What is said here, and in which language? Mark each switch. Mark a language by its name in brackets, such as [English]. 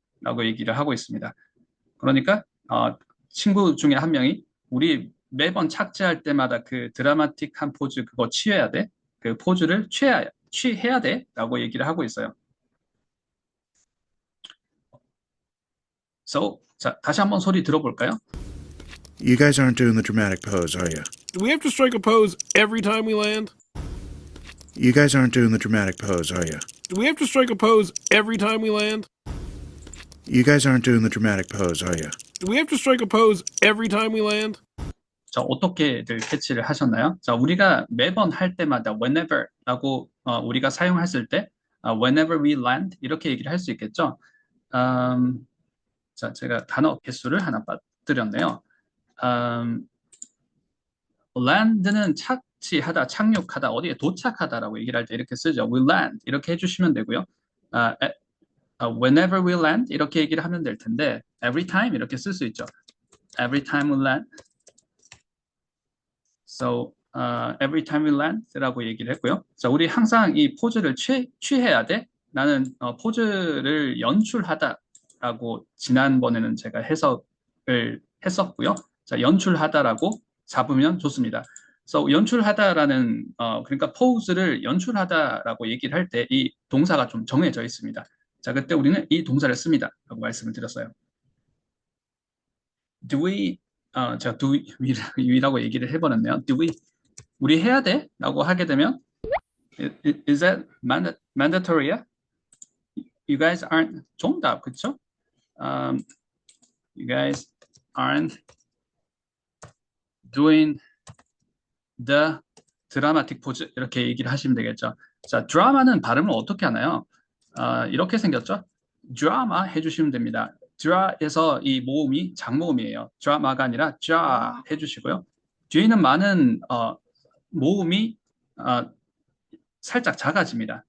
[Korean] 라고 얘기를 하고 있습니다. 그러니까 친구 중에 한 명이 우리 매번 착지할 때마다 그 드라마틱한 포즈 그거 취해야 돼? 그 포즈를 취해야 돼? 라고 얘기를 하고 있어요. [English] So, [Korean] 자, 다시 한번 소리 들어볼까요? [English] You guys aren't doing the dramatic pose, are you? Do we have to strike a pose every time we land? You guys aren't doing the dramatic pose, are you? Do we have to strike a pose every time we land? You guys aren't doing the dramatic pose, are you? Do we have to strike a pose every time we land? [Korean] 자, 어떻게들 캐치를 하셨나요? 자, 우리가 매번 할 때마다 whenever라고 우리가 사용했을 때 [English] whenever we land [Korean] 이렇게 얘기를 할 수 있겠죠. 자, 제가 단어 개수를 하나 빠뜨렸네요. land는 착지하다, 착륙하다, 어디에 도착하다라고 얘기를 할 때 이렇게 쓰죠. [English] We land [Korean] 이렇게 해주시면 되고요. [English] whenever we land [Korean] 이렇게 얘기를 하면 될 텐데 [English] every time [Korean] 이렇게 쓸 수 있죠. [English] Every time we land. So every time we land라고 [Korean] 얘기를 했고요. 자, 우리 항상 이 포즈를 취해야 돼. 나는 포즈를 연출하다라고 지난번에는 제가 해석을 했었고요. 자, 연출하다라고 잡으면 좋습니다. [English] So [Korean] 연출하다라는 그러니까 포즈를 연출하다라고 얘기를 할 때 이 동사가 좀 정해져 있습니다. 자, 그때 우리는 이 동사를 씁니다라고 말씀을 드렸어요. [English] Do we [Korean] 제가 [English] do we라고 [Korean] 얘기를 해버렸네요. [English] Do we [Korean] 우리 해야 돼? 라고 하게 되면 [English] Is that mandatory [Korean] 야? [English] You guys aren't [Korean] 정답, 그쵸? [English] You guys aren't doing the dramatic pose 이렇게 얘기를 하시면 되겠죠. [Korean] 자, 드라마는 발음을 어떻게 하나요? 이렇게 생겼죠? 드라마 해주시면 됩니다. 드라에서 이 모음이 장모음이에요. 드라마가 아니라 자 해주시고요. 뒤에 있는 많은 모음이 살짝 작아집니다.